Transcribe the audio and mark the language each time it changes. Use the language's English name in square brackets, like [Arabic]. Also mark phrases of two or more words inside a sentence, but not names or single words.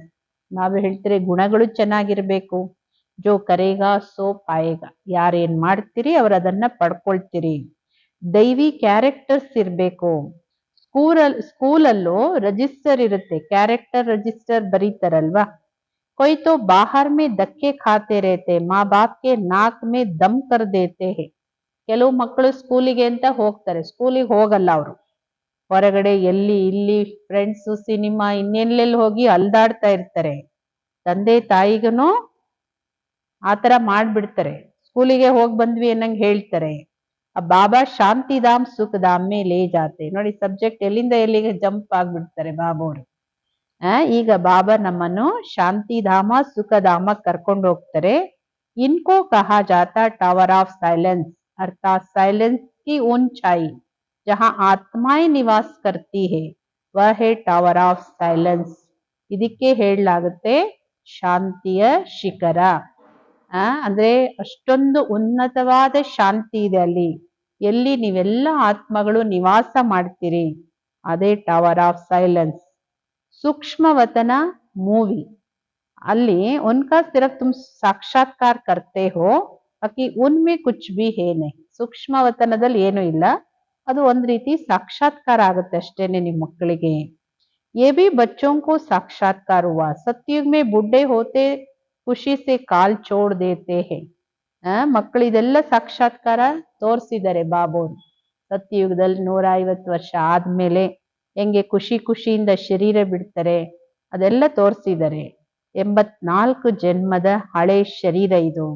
[Kannada] ನಾವು ಹೇಳ್ತೀರಿ ಗುಣಗಳು ಚೆನ್ನಾಗಿರ್ಬೇಕು. [Hindi] जो करेगा सो पाएगा, [Kannada] ಯಾರೇನ್ ಮಾಡ್ತೀರಿ ಅವ್ರು ಅದನ್ನ ಪಡ್ಕೊಳ್ತೀರಿ. ದೈವಿ ಕ್ಯಾರೆಕ್ಟರ್ಸ್ ಇರ್ಬೇಕು. ಸ್ಕೂಲಲ್ಲೂ ರಿಜಿಸ್ಟರ್ ಇರುತ್ತೆ, [English] character register [Kannada] ಬರೀತಾರಲ್ವಾ. [Hindi] कोई तो बाहर में धक्के खाते रहते, माँ बाप के नाक में दम कर देते हैं. [Kannada] ಕೆಲವು ಮಕ್ಕಳು ಸ್ಕೂಲಿಗೆ ಅಂತ ಹೋಗ್ತಾರೆ, ಸ್ಕೂಲಿಗೆ ಹೋಗಲ್ಲ ಅವರು. ಹೊರಗಡೆ ಎಲ್ಲಿ ಇಲ್ಲಿ ಫ್ರೆಂಡ್ಸ್, ಸಿನಿಮಾ, ಇನ್ನೆಲ್ಲೆಲ್ಲಿ ಹೋಗಿ ಅಲ್ದಾಡ್ತಾ ಇರ್ತಾರೆ. ತಂದೆ ತಾಯಿಗೂ ಆತರ ಮಾಡ್ಬಿಡ್ತಾರೆ. ಸ್ಕೂಲಿಗೆ ಹೋಗಿ ಬಂದ್ವಿ ಅನ್ನಂಗ್ ಹೇಳ್ತಾರೆ. [Hindi] आ बाबा शांतिधाम सुखधाम में ले जाते. [Kannada] ನೋಡಿ ಸಬ್ಜೆಕ್ಟ್ ಎಲ್ಲಿಂದ ಎಲ್ಲಿಗೆ ಜಂಪ್ ಆಗ್ಬಿಡ್ತಾರೆ ಬಾಬಾವ್ರು. ಈಗ ಬಾಬಾ ನಮ್ಮನ್ನು ಶಾಂತಿಧಾಮ ಸುಖಧಾಮ ಕರ್ಕೊಂಡು ಹೋಗ್ತಾರೆ. [Hindi] इनको कहा जाता [English] tower of silence, [Hindi] अर्थात साइलेंस की ऊंचाई. जहाँ आत्माएं निवास करती है वह है [English] tower of silence. [Kannada] ಇದಕ್ಕೆ ಹೇಳಲಾಗುತ್ತೆ ಶಾಂತಿಯ ಶಿಖರ. ಅಂದ್ರೆ ಅಷ್ಟೊಂದು ಉನ್ನತವಾದ ಶಾಂತಿ ಇದೆ ಅಲ್ಲಿ, ಎಲ್ಲಿ ನೀವೆಲ್ಲ ಆತ್ಮಗಳು ನಿವಾಸ ಮಾಡ್ತೀರಿ, ಅದೇ [English] tower of silence. [Hindi] सूक्ष्मवतन मूवी, ಅಲ್ಲಿ उनका सिर्फ तुम साक्षात्कार करते हो, बाकी उनमें कुछ भी है नहीं. [Kannada] ಸೂಕ್ಷ್ಮವತನದಲ್ಲಿ ಏನು ಇಲ್ಲ, ಅದು ಒಂದ್ ರೀತಿ ಸಾಕ್ಷಾತ್ಕಾರ ಆಗುತ್ತೆ ಅಷ್ಟೇನೆ ನಿಮ್ ಮಕ್ಕಳಿಗೆ. [Hindi] ये भी बच्चों को साक्षात्कार हुआ. सतयुग में बूढ़े होते खुशी से काल छोड़ देते हैं. [Kannada] ಮಕ್ಕಳು ಇದೆಲ್ಲ ಸಾಕ್ಷಾತ್ಕಾರ ತೋರಿಸಿದ್ದಾರೆ ಬಾಬೋರು. ಸತ್ಯಯುಗದಲ್ಲಿ 150 ವರ್ಷ ಆದ್ಮೇಲೆ ಹೆಂಗೆ ಖುಷಿ ಖುಷಿಯಿಂದ ಶರೀರ ಬಿಡ್ತಾರೆ ಅದೆಲ್ಲ ತೋರಿಸಿದ್ದಾರೆ. 84 ಜನ್ಮದ ಹಳೆ ಶರೀರ ಇದು.